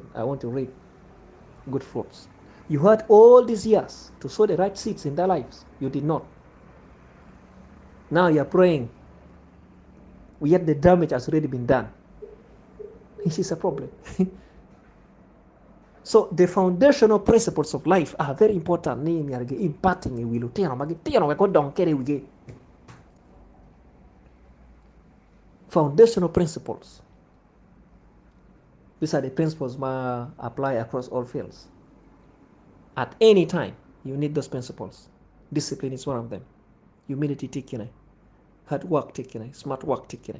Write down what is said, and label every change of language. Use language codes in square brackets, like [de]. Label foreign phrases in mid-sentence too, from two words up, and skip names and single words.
[en] I want to reap good fruits. You had all these years to sow the right seeds in their lives. You did not. Now you are praying, yet the damage has already been done. This is a problem. So the foundational principles of life are very important. [ach] Ni impacting wilu tino magi tino we ko don kere wige. [en] Foundational principles. These are the principles ma apply across all fields. At any time, you need those principles. Discipline is one of them. Humility tikine. Hard work tikine. Smart work tikine.